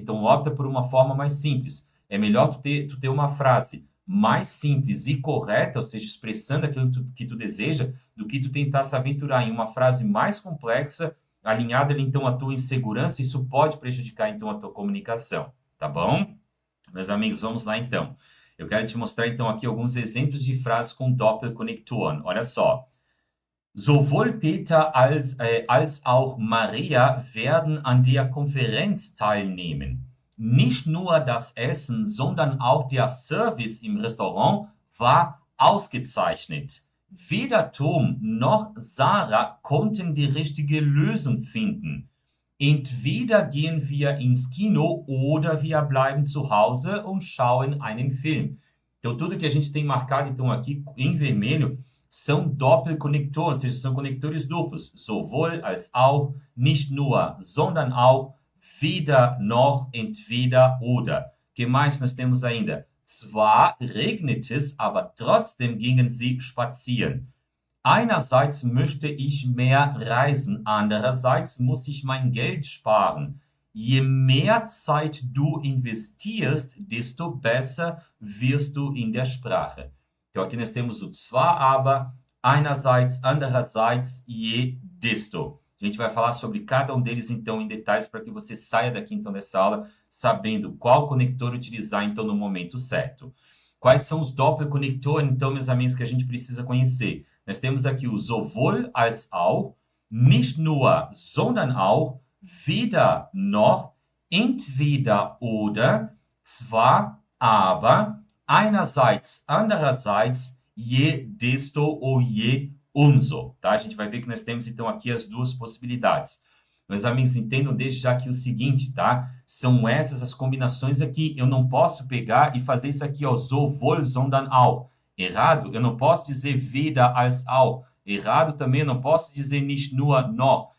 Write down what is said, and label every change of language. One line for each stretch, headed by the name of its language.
Portuguese: Então, opta por uma forma mais simples. É melhor tu ter uma frase mais simples e correta, ou seja, expressando aquilo que tu deseja, do que tu tentar se aventurar em uma frase mais complexa, alinhada ali, então, à tua insegurança, isso pode prejudicar, então, a tua comunicação, tá bom? Meus amigos, vamos lá, então. Eu quero te mostrar, então, aqui alguns exemplos de frases com Doppelkonnektoren. Olha só.
German: Sowohl Peter als auch Maria werden an der Konferenz teilnehmen. Nicht nur das Essen, sondern auch der Service im Restaurant war ausgezeichnet. Weder Tom noch Sarah konnten die richtige Lösung finden. Entweder gehen wir ins Kino oder wir bleiben zu Hause und schauen einen Film.
Portuguese: Então, tudo que a gente tem marcado, então, aqui em vermelho, são Doppelkonnektoren, ou seja, são conectores duplos.
German: Sowohl als auch, nicht nur, sondern auch, weder noch, entweder oder.
Portuguese: O que mais nós temos ainda?
German: Zwar regnet es, aber trotzdem gingen sie spazieren. Einerseits möchte ich mehr reisen, andererseits muss ich mein Geld sparen. Je mehr Zeit du investierst, desto besser wirst du in der Sprache.
Portuguese: Então, aqui nós temos o zwar, aber, einerseits, andererseits, je, desto. A gente vai falar sobre cada um deles, então, em detalhes, para que você saia daqui, então, dessa aula, sabendo qual conector utilizar, então, no momento certo. Quais são os Doppelkonnektoren, então, meus amigos, que a gente precisa conhecer? Nós temos aqui o sowohl als auch, nicht nur, sondern auch, weder noch, entweder oder, zwar, aber, einerseits, andererseits, je, desto ou je, umso. Tá? A gente vai ver que nós temos, então, aqui as duas possibilidades. Meus amigos, entendam desde já aqui o seguinte, tá? São essas as combinações aqui. Eu não posso pegar e fazer isso aqui, ó, sowohl, sondern auch. Errado, eu não posso dizer weder als auch. Errado também, eu não posso dizer nicht nur, noch.